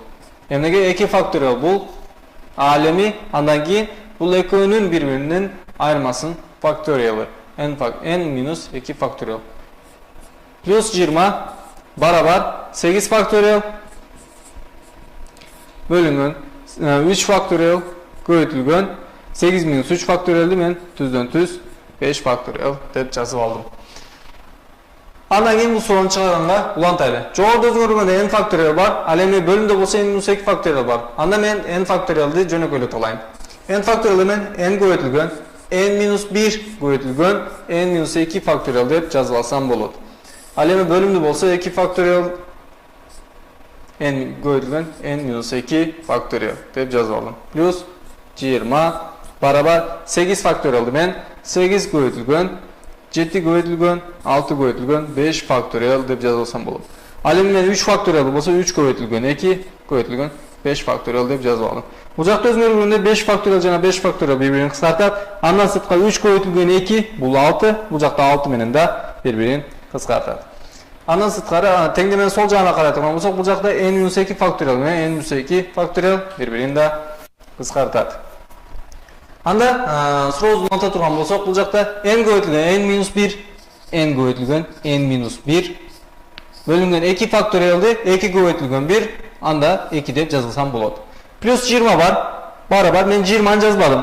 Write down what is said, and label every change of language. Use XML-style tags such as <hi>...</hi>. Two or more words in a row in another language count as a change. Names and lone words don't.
<ky>Эмнеге 2 факториал бул ал эми андан кийин бул экөөнүн бири-биринин айырмасын факториалы n-2 факториал плюс 20 барабар 8 факториал бөлүнгөн 3 факториал көбөйтүлгөн 8 minus 3 faktorialdi men түздөн түз 5 faktorial деп жазып алдым. Андан кийин бул суроону чыгарганга улантайлы. Жогоруда өзгөргөндө n faktorial бар, ал эми бөлүмдө болсо n minus 2 faktorial бар. Анда мен n faktorialды жөнөкөйлөтө алайын. n faktorial мен n көбөйтүлгөн n minus 1 көбөйтүлгөн n minus 2 faktorial деп жазып алсам болот. Ал эми бөлүмдө болсо 2 faktorial n көбөйтүлгөн n minus 2 faktorial деп жазып алдым. Плюс 20 барабар 8 faktorialды мен 8 көбөйтүлгөн 7 көбөйтүлгөн 6 көбөйтүлгөн 5 faktorial деп жазып алсам болот. Ал эми мен 3 faktorial болсо 3 көбөйтүлгөн 2 көбөйтүлгөн 5 faktorial деп жазып алдым. Бул жакта өзгөргөндө 5 faktorial жана 5 faktorial бири-бирин кыскартат. Андан сыртка 3 көбөйтүлгөн 2 бул 6, бул жакта 6 менен да бири-бирин кыскартат. Андан сырткары теңдеменин сол жагына карай турган болсок, бул жакта n minus 2 faktorial менен n minus 2 faktorial бири-бирин да кыскартат. Анда сурообузду уланта турган болсок, бул жакта n көбөйтүлгөн n minus 1 n көбөйтүлгөн n minus 1 бөлүнгөн 2 faktorialды 2 көбөйтүлгөн 1 анда 2 деп жазылсам болот. Плюс 20 бар. Барабар мен 20 жазбадым.</ky>